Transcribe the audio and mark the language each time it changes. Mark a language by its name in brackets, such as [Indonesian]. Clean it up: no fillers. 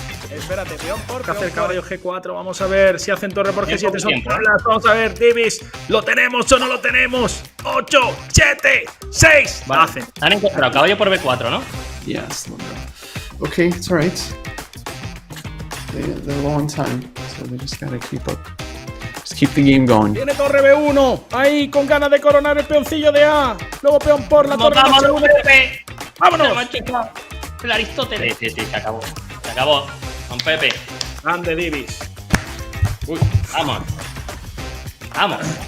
[Spanish] Espérate, peón por hacer caballo G4. Vamos a ver si hacen torre por G7. Son Tiempo. tablas. Vamos a ver, Divis. ¿Lo tenemos o no lo tenemos? 8, 7, 6. Vale. Hacen. Han encontrado caballo por B4, ¿no? [English] Yes. Okay, it's alright. They're low on time, so they just gotta keep up. Just keep the game going. [Spanish] Tiene torre B1. Ahí con ganas de coronar el peoncillo de A. Luego peón por la torre Vamos, H1. Pepe. ¡Vámonos! El Aristóteles. Sí, se acabó. Se acabó. Don Pepe. Grande, Divis. Uy. Vamos. Vamos.